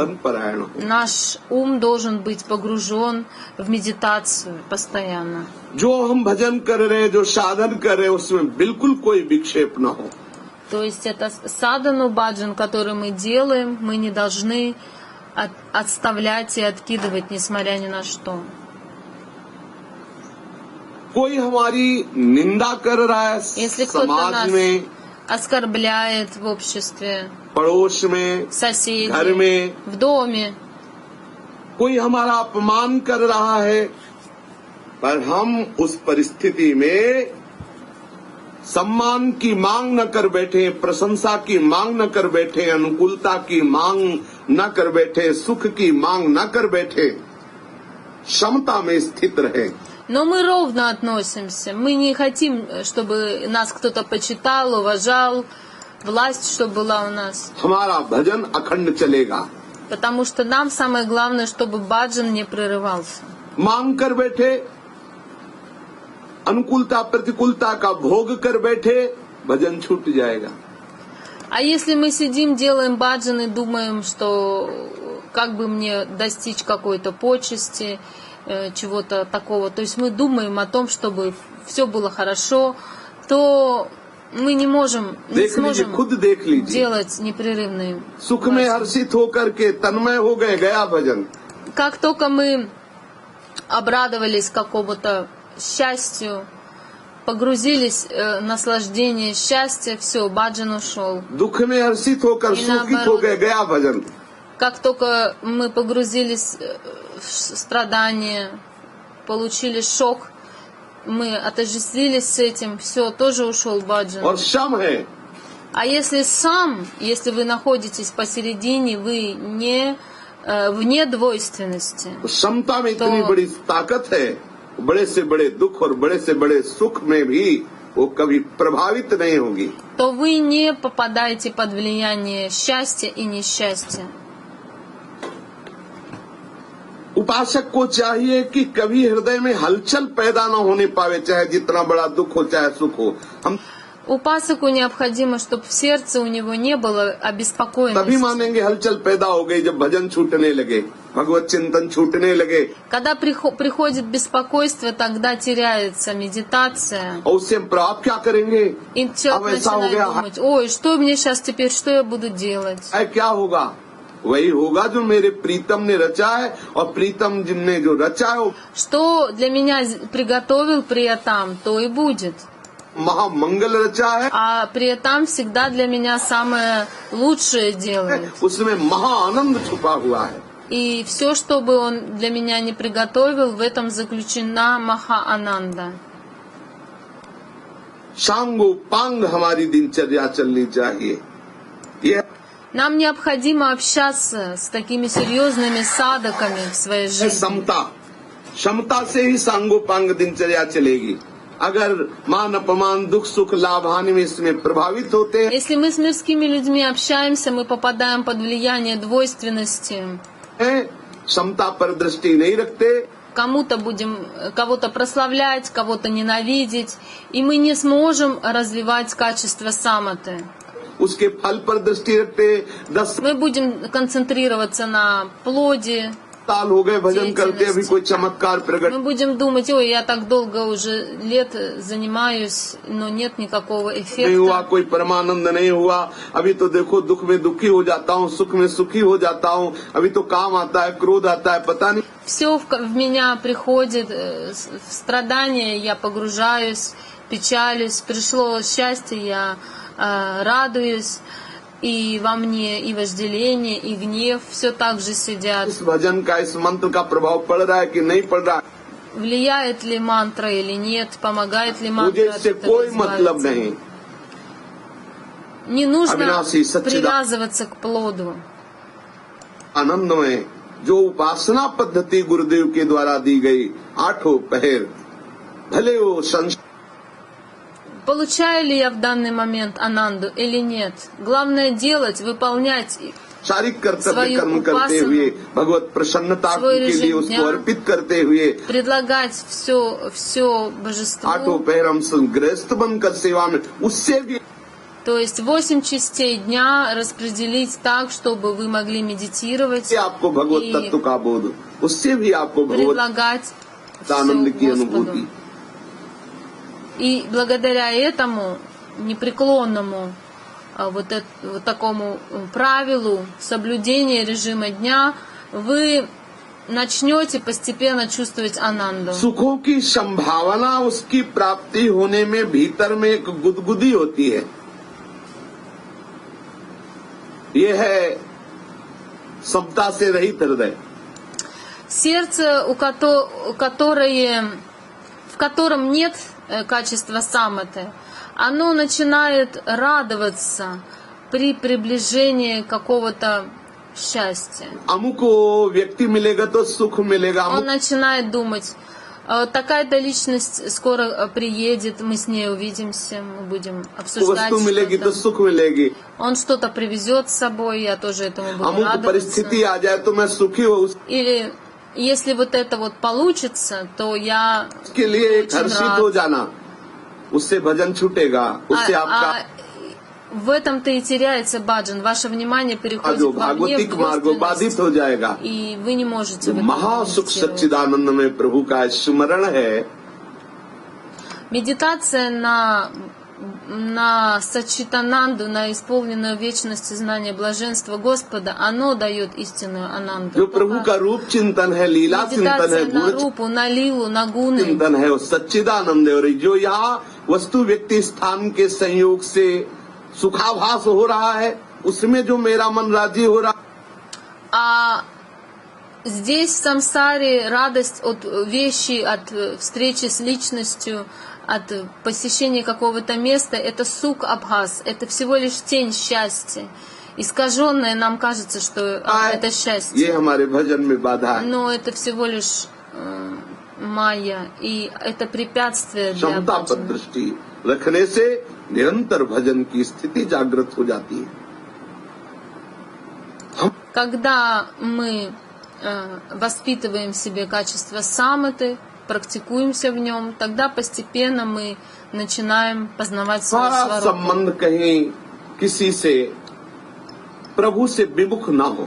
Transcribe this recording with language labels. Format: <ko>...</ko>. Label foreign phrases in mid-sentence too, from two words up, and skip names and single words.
<ru>голову.</ru> <hi>परायण हो।</hi> <ru>Наш ум должен быть погружен в медитацию постоянно.</ru> <hi>जो हम भजन कर रहे हैं, जो साधन कर रहे हैं, उसमें बिल्कुल कोई विक्षेप ना हो।</hi> <ru>То есть это</ru> <hi>साधना भजन,</hi> <ru>который мы делаем, мы не должны отставлять и откидывать, несмотря ни на что.</ru> <hi>कोई हमारी निंदा कर रहा है</hi> <ru>Если кто-то</ru> <hi>समाज</hi> <ru>нас</ru> <hi>में,</hi> <ru>оскорбляет в обществе,</ru> <hi>पड़ोस में,</hi> <ru>в соседей,</ru> <hi>घर में,</hi> <ru>в доме,</ru> <hi>कोई हमारा अपमान कर रहा है, पर हम उस परिस्थिति में सम्मान की मांग न कर बैठे, प्रशंसा की मांग न कर बैठे, अनुकूलता की मांग न कर बैठे, सुख की मांग न कर बैठे, समता में स्थित रहे।</hi> <ru>но мы ровно относимся. Мы не хотим, чтобы нас кто-то почитал, уважал, власть, чтобы была у нас.</ru> <hi>हमारा भजन अखंड चलेगा।</hi> <ru>Потому что нам самое главное, чтобы баджан не прерывался.</ru> <hi>मांग कर बैठे, अनुकूलता प्रतिकूलता का भोग कर बैठे, भजन छूट जाएगा।</hi> <ru>А если мы сидим, делаем баджан и думаем, что как бы мне достичь какой-то почести, чего-то такого, то есть мы думаем о том, чтобы все было хорошо, то мы не сможем</ru> <hi>खुद देख लीजिए,</hi> <ru>делать непрерывные</ru> <hi>सुख में हर्षित होकर के तन्मय हो गए, गया भजन।</hi> <ru>Как только мы обрадовались какому-то счастью, погрузились в наслаждение счастья, все, баджан ушел.</ru> <hi>दुख में हर्षित होकर</hi> <ru>И</ru> <hi>सुखित हो गए, गया भजन।</hi> <ru>Как только мы погрузились в страдания, получили шок, мы отождествились с этим, все, тоже ушел баджан.</ru> <hi>और शम है,</hi> <ru>А если вы находитесь посередине, вы не вне двойственности,</ru> <hi>समता में इतनी बड़ी ताकत है, बड़े से बड़े दुख और बड़े से बड़े सुख में भी वो कभी प्रभावित नहीं होगी।</hi> <ru>то вы не попадаете под влияние счастья и несчастья.</ru> <hi>उपासक को चाहिए कि कभी हृदय में हलचल पैदा न होने पावे, चाहे जितना बड़ा दुख हो चाहे सुख हो। हम</hi> <ru>Упасаку необходимо, чтобы в сердце у него не было</ru> <hi>तभी</hi> <ru>обеспокоенности.</ru> <hi>मानेंगे हलचल पैदा हो गई जब भजन छूटने लगे, भगवत चिंतन छूटने लगे,</hi> <ru>Когда приходит беспокойство, тогда теряется медитация.</ru> <hi>और उससे हम प्रभाव क्या करेंगे?</hi> <ru>И человек</ru> <hi>अब ऐसा हो</hi> <ru>начинает</ru> <hi>गया,</hi> <ru>думать, ой, что мне сейчас теперь, что я буду делать?</ru> <hi>क्या होगा? वही होगा जो मेरे प्रीतम ने रचा है, और प्रीतम जिनने जो रचा है वो</hi> <ru>Что для меня приготовил Приятам, то и будет.</ru> <hi>महामंगल रचा है,</hi> <ru>А Приятам всегда для меня самое лучшее делает.</ru> <hi>उसमें महाआनंद छुपा हुआ है।</hi> <ru>И все, что бы он для меня не приготовил, в этом заключена Маха-Ананда.</ru> <hi>सांगो पांग हमारी दिनचर्या चलनी चाहिए। ये</hi> <ru>Нам необходимо общаться с такими серьезными садаками в своей</ru> <hi>है</hi> <ru>жизни.</ru> <hi>समता, समता से ही सांगो पांग दिनचर्या चलेगी। अगर मान अपमान दुख सुख लाभ हानि में इसमें प्रभावित होते</hi> <ru>Если мы с мирскими людьми общаемся, мы попадаем под влияние двойственности.</ru> <hi>हैं, समता पर दृष्टि नहीं रखते,</hi> <ru>Кому-то будем кого-то прославлять, кого-то ненавидеть, и мы не сможем развивать качество саматы.</ru> <hi>उसके फल पर दृष्टि रखते। 10</hi> <ru>Мы будем концентрироваться на плоде.</ru> <hi>साल हो गए भजन करते, अभी कोई चमत्कार प्रकट</hi> <ru>Мы будем думать, ой, я так долго уже лет занимаюсь, но нет никакого</ru> <hi>नहीं हुआ,</hi> <ru>эффекта.</ru> <hi>कोई परमानंद नहीं हुआ, अभी तो देखो दुख में दुखी हो जाता हूँ, सुख में सुखी हो जाता हूँ, अभी तो काम आता है, क्रोध आता है, पता नहीं।</hi> <ru>Все в меня приходит, в страдания я погружаюсь, печалюсь, пришло счастье, я радуюсь. и во мне и вожделение, и гнев все так же сидят.</ru> <hi>इस भजन का इस मंत्र का प्रभाव पड़ रहा है कि नहीं पड़ रहा है,</hi> <ru>Влияет ли мантра или нет, помогает ли</ru> <hi>मुझे</hi> <ru>мантра от</ru> <hi>इससे</hi> <ru>этого</ru> <hi>कोई मतलब</hi> <ru>избавиться.</ru> <hi>नहीं।</hi> <ru>Не нужно</ru> <hi>अविनाशी सच्चिदानंद</hi> <ru>привязываться к плоду.</ru> <hi>आनंद में जो उपासना पद्धति गुरुदेव के द्वारा दी गई 8 पहर, भले वो</hi> <ru>Получаю ли я в данный момент ананду или нет? Главное делать, выполнять</ru> <hi>शारीरिक कर्तव्य</hi> <ru>свою</ru> <hi>कर्म करते</hi> <ru>उपासनु,</ru> <hi>हुए भगवत प्रसन्नता</hi> <ru>свой</ru> <hi>के लिए</hi> <ru>режим</ru> <hi>उसको</hi> <ru>дня,</ru> <hi>अर्पित करते हुए</hi> <ru>предлагать все божеству.</ru> <hi>8 पहर हम गृहस्थ बनकर सेवा में, उससे भी</hi> <ru>То есть 8 частей दня распределить так, чтобы вы могли медитировать</ru> <hi>आपको भगवत</hi> <ru>и</ru> <hi>तत्व का बोध, उससे भी आपको भगवत</hi> <ru>предлагать</ru> <hi>आनंद</hi> <ru>все</ru> <hi>की</hi> <ru>Господу.</ru> <hi>अनुभूति।</hi> <ru>И благодаря этому непреклонному вот такому правилу соблюдения режима дня вы начнете постепенно чувствовать ананду.</ru> <hi>सुखों की संभावना उसकी प्राप्ति होने में भीतर में एक गुदगुदी होती है। ये है समता से रहित हृदय।</hi> <ru>Сердце, в котором нет качества саматы, оно начинает радоваться при приближении какого-то счастья.</ru> <hi>अमुक व्यक्ति मिलेगा तो सुख मिलेगा,</hi> <ru>Он начинает думать, такая-то личность скоро приедет, мы с ней увидимся, мы будем обсуждать</ru> <hi>वस्तु मिलेगी तो</hi> <ru>что-то.</ru> <hi>सुख मिलेगी,</hi> <ru>Он что-то привезет с собой, я тоже этому буду</ru> <hi>अमुक</hi> <ru>радоваться.</ru> <hi>परिस्थिति आ जाए तो मैं सुखी हूँ,</hi> <ru>Или если вот это вот получится, то я</ru> <hi>उसके लिए एक</hi> <ru>очень</ru> <hi>हर्षित</hi> <ru>рад.</ru> <hi>हो जाना, उससे भजन छूटेगा, उससे आपका</hi> <ru>В этом-то и теряется баджан. Ваше внимание переходит</ru> <hi>जो</hi> <ru>вовне,</ru> <hi>भागवतिक</hi> <ru>в</ru> <hi>मार्ग बाधित</hi> <ru>двойственность,</ru> <hi>हो जाएगा।</hi> <ru>и вы не можете в этом</ru> <hi>महासुख</hi> <ru>медитировать.</ru> <hi>सच्चिदानंद में प्रभु का स्मरण है,</hi> <ru>Медитация на сачитананду, на исполненную вечности знания блаженства Господа, оно дает истинную ананду.</ru> <hi>जो प्रभु का रूप चिंतन है, लीला चिंतन है,</hi> <ru>Медитация на</ru> <hi>गुण</hi> <ru>рупу, на лилу, на гуны.</ru> <hi>चिंतन है, वो सच्चिदानंद है। और जो यहाँ वस्तु व्यक्ति स्थान के संयोग से सुखाभास हो रहा है, उसमें जो मेरा मन राजी हो रहा,</hi> <ru>А здесь в самсаре радость от вещи, от встречи с личностью, от посещения какого-то места, это</ru> <hi>सुख आभास,</hi> <ru>это всего лишь тень счастья. Искаженное нам кажется, что это</ru> <hi>ये</hi> <ru>счастье,</ru> <hi>हमारे भजन में बाधा है।</hi> <ru>но это всего лишь майя, и это препятствие для</ru> <hi>क्षमता पर</hi> <ru>баджана.</ru> <hi>दृष्टि रखने से निरंतर भजन की स्थिति जागृत हो जाती है।</hi> <ru>Когда мы воспитываем в себе качество саматы, практикуемся в нем, тогда постепенно мы начинаем познавать свою</ru> <hi>हमारा</hi> <ru>сварупу.</ru> <hi>संबंध कहीं किसी से प्रभु से विमुख न हो।</hi>